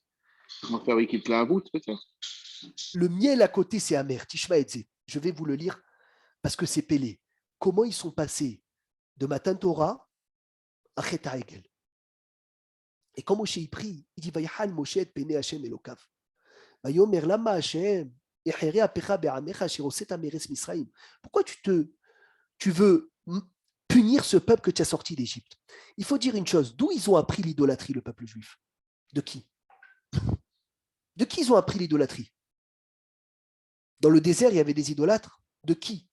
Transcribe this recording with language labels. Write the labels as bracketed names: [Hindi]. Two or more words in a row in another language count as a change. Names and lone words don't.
[French] On va faire avec la route, peut-être. Le miel à côté, c'est amer. [Hebrew] תשמע עצה. [French] Je vais vous le lire parce que c'est pélé. Comment ils sont passés de [Hebrew] מתן תורה [French] à [Hebrew] חטא העגל. [French] Et quand Moshe y prie, il dit [Hebrew] ויחל משה את פני השם אלוקיו. ויאמר למה השם יחרה אפך בעמך אשר הוצאת מארץ מצרים. [French] Pourquoi tu veux punir ce peuple que tu as sorti d'Égypte? Il faut dire une chose. D'où ils ont appris l'idolâtrie, le peuple juif? De qui? De qui ils ont appris l'idolâtrie? Dans le désert, il y avait des idolâtres. De qui?